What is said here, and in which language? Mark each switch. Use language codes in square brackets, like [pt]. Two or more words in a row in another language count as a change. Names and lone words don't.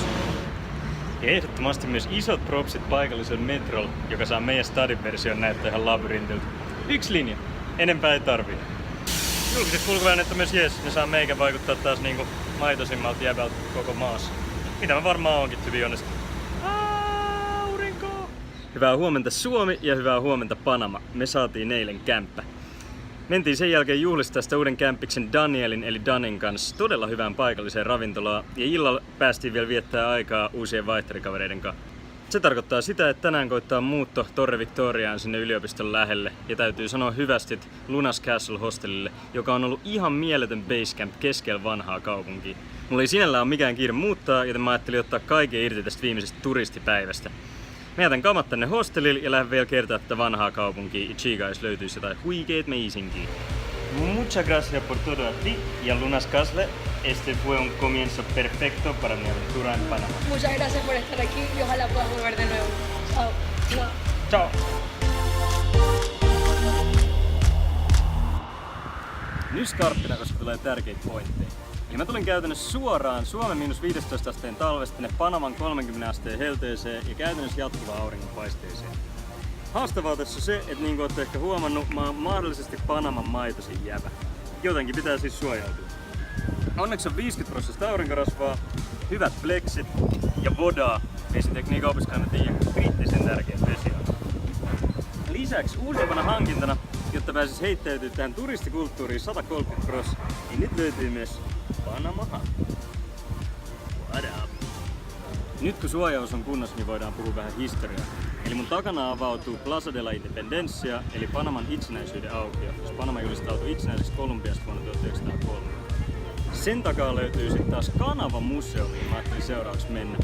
[fi] Ja ehdottomasti myös isot propsit paikalliselle metrolle, joka saa meidän stadin version näyttää ihan labyrintiltä. 1 linja. Enempää ei tarvii. Julkiset kulkuvälineet on myös jees, ne saa meikä vaikuttaa taas niinku maitoisimmalta jäbältä koko maassa. Mitä mä varmaan onkin, [en] to be honest. [fi] Aurinko! Hyvää huomenta Suomi ja hyvää huomenta Panama. Me saatiin eilen kämppä. Mentiin sen jälkeen juhlistaa sitä uuden kämppiksen Danielin eli Danin kanssa todella hyvään paikalliseen ravintolaan. Ja illalla päästiin vielä viettää aikaa uusien vaihtarikavereiden kanssa. Se tarkoittaa sitä, että tänään koittaa muutto Torre Victoriaan sinne yliopiston lähelle. Ja täytyy sanoa hyvästit Lunas Castle Hostellille, joka on ollut ihan mieletön basecamp keskellä vanhaa kaupunkia. Mulla ei sinällään ole mikään kiire muuttaa, joten mä ajattelin ottaa kaiken irti tästä viimeisestä turistipäivästä. Mä jätän kamat tänne hostelille ja lähden vielä kertaa tätä vanhaa kaupunkia. Chigas löytyisi jotain huikeet meisinkiä. [es] Muchas gracias por todo a ti y a Lunas Casle. Este fue un comienzo perfecto para mi aventura en Panamá. Muchas gracias por estar aquí y ojalá puedas volver de nuevo. Chao. Ciao! [fi] Nyt skarppina, koska tulee tärkeitä pointteja. Eli mä tulin käytännössä suoraan Suomen -15 asteen talvesta tänne Panaman 30 asteen helteeseen ja käytännössä jatkuvaan auringonpaisteeseen. Haastavaa tässä on se, että niin kuin olette ehkä huomannut, mä oon mahdollisesti Panaman maitosin jävä. Jotenkin pitää siis suojautua. Onneksi on 50% aurinkorasvaa, hyvät flexit ja vodaa. Vesitekniikan opiskelijana tiedän kriittisen tärkeät vesiaineet. Lisäksi uusimpana hankintana, jotta pääsis heittäytyä tähän turistikulttuuriin 130%, niin nyt löytyy myös Panama-hattu. [en] What up? [fi] Nyt kun suojaus on kunnossa, niin voidaan puhua vähän historiaa. Eli mun takana avautuu Plaza de la Independencia, eli Panaman itsenäisyyden aukio, jos Panama julistautui itsenäiseksi Kolumbiasta vuonna 1903. Sen takaa löytyy sitten taas Kanava-museo, mihin mä ajattelin seuraavaksi mennä.